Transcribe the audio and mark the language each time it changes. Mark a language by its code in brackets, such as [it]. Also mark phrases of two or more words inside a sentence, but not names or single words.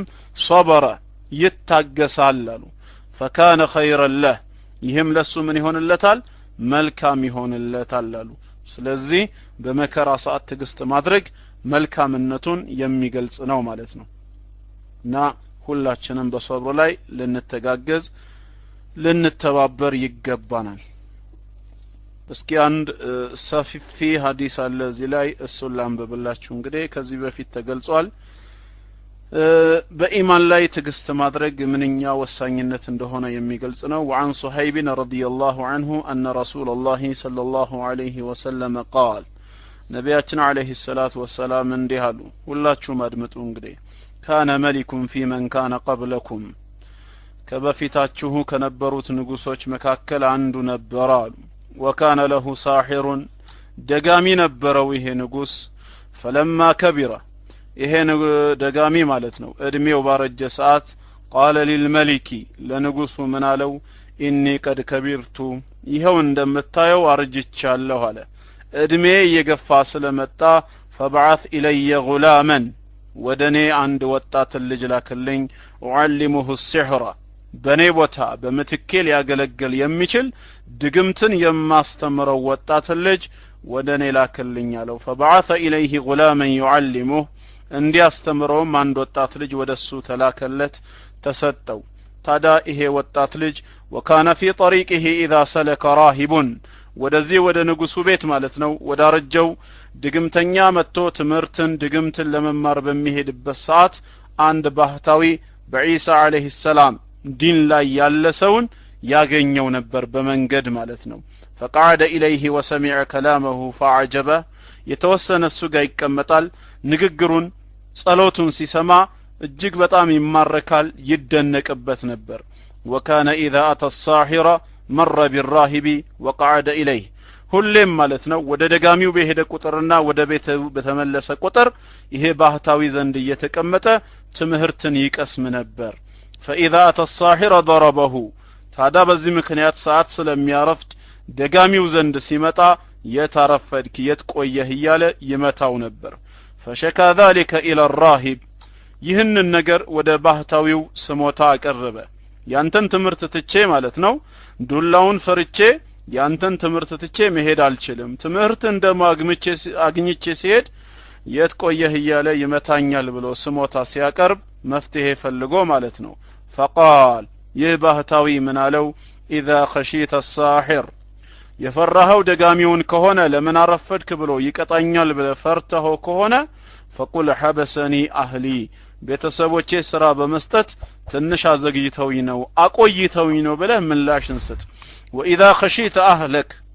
[am] ሶበረ ይታገሳል አሉ [ar] فكان خيرا له [am] ይህም ለሱ ምን ይሆንለታል መልካም ይሆንለታል አሉ ስለዚህ በመከራ ሰዓት ትግስት ማድረግ መልካምነቱን የሚገልጽ ነው ማለት ነው እና ሁላችንም በሶብር ላይ ልንተጋገዝ ልንተባበር ይገባናል እስኪ አንድ ሰፊፊ ሐዲስ አለ እዚህ ላይ እሱን ላንብብላችሁ እንግዲህ ከዚህ በፊት ተገልጿል በኢማን ላይ ትግስት ማድረግ ምንኛ ወሳኝነት እንደሆነ የሚገልጽ ነው [ar] وعن صهيب رضي الله عنه أن رسول الله صلى الله عليه وسلم قال [am] ነቢያችን [ar] عليه الصلاة والسلام [am] እንዲህ አሉ ሁላችሁም አድምጡ እንግዲህ [ar] كان ملك في من كان قبلكم [am] ከበፊታችሁ ከነበሩት ንጉሶች መካከል አንዱ ነበር አሉ [ar] وكان له ساحر [am] ደጋሚ ነበረው ይሄ ንጉስ [ar] فلما كبر [am] ይሄ ደጋሚ ማለት ነው እድሜው ባረጀ ሰዓት [ar] قال للملك [am] ለንጉሱ ምን አለው [ar] إني قد كبرت [am] ይሄው እንደምታየው አርጅቻለሁ አለ እድሜ እየገፋ ስለመጣ [ar] فبعث إلي غلاما [am] ወደኔ አንድ ወጣት ልጅ ላክልኝ [ar] وعلمه السحر [am] በኔ ቦታ በመትኬ ሊያገለግል የሚችል ድግምትን የማስተምረው ወጣት ልጅ ወደኔ ላክልኝ አለው [ar] فبعث إليه غلاما [am] يعلمه እንዲያስተምረውም አንድ ወጣት ልጅ ወደሱ ተላከለት ተሰጠው ታዳ ይሄ ወጣት ልጅ [ar] وكان في طريقه إذا سلك راهب [am] ወደዚህ ወደ ንጉሱ ቤት ማለት ነው ወዳረጀው ድግምተኛ መጥቶ ትምርትን ድግምትን ለመማር በሚሄድበት ሰዓት አንድ ባህታዊ በኢሳ [ar] عليه السلام [am] ዲን ላይ ያለ ሰውን ያገኘው ነበር በመንገድ ማለት ነው [ar] فقعد إليه وسمع كلامه فعجبه [am] የተወሰነ እሱ ጋር ይቀመጣል ንግግሩን ጸሎቱን ሲሰማ እጅግ በጣም ይማረካል ይደነቅበት ነበር [ar] وكان إذا أتى الساحر مر بالراهب وقعد إليه [am] ሁሌም ማለት ነው ወደ ደጋሚው በሄደ ቁጥርና ወደ ቤቱ በተመለሰ ቁጥር ይሄ ባህታዊ ዘንድ እየተቀመጠ ትምህርትን ይቀስም ነበር [ar] فإذا أتى الساحر ضربه [am] ታዲያ በዚህ ምክንያት ሰዓት ስለሚያረፍድ ደጋሚው ዘንድ ሲመጣ የታረፈድክ የትቆየህ እያለ ይመታው ነበር [ar] فشكى ذلك إلى الراهب [am] ይህንን ነገር ወደ ባህታዊው ስሞታ አቀረበ ያንተን ትምህርት ትቼ ማለት ነው ዱላውን ፈርቼ ያንተን ትምህርት ትቼ መሄድ አልችልም ትምህርት አግኝቼ ሲሄድ የትቆየህ እያለ ይመታኛል ብሎ ስሞታ ሲያቀርብ መፍትሄ ፈልጎ ማለት ነው فقال ይህ ባህታዊ ምን አለው [ar] إذا خشيت الساحر [am] የፈራኸው ደጋሚውን ከሆነ ለምን አረፈድክ ብሎ ይቀጣኛል ብለ ፈርተኸው ከሆነ [ar] فقل حبسني أهلي [am] ቤተሰቦቼ ስራ በመስጠት ትንሽ አዘግይተውኝ ነው አቆይተውኝ ነው ብለ ምላሽን ስጥ [ar] وإذا خشيت أهلك